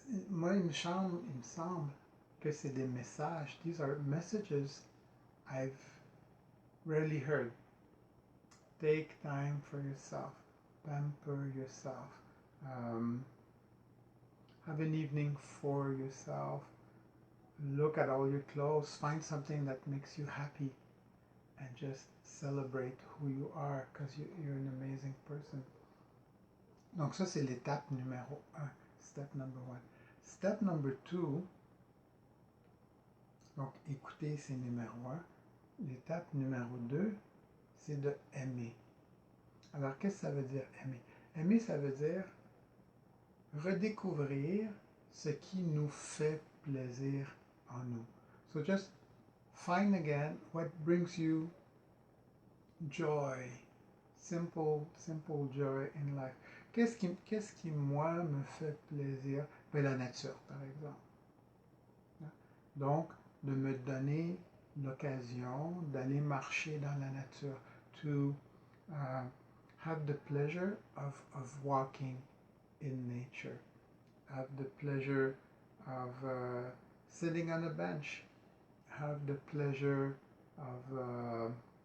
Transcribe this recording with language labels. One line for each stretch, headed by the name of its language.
French: Moi, il me semble que c'est des messages.
English: These are messages I've rarely heard. Take time for yourself. Pamper yourself. Have an evening for yourself. Look at all your clothes. Find something that makes you happy. And just celebrate who you are, because you're an amazing person.
French: Donc ça, c'est l'étape numéro 1.
English: Step number 1. Step number 2,
French: donc écouter, c'est numéro 1. L'étape numéro 2, c'est de aimer. Alors, qu'est-ce que ça veut dire aimer? Aimer, ça veut dire redécouvrir ce qui nous fait plaisir en nous.
English: So just find again what brings you joy, simple joy in life.
French: Qu'est-ce qui moi me fait plaisir? Ben, la nature, par exemple. Donc, de me donner l'occasion d'aller marcher dans la nature,
English: to have the pleasure of walking in nature, have the pleasure of sitting on a bench, have the pleasure of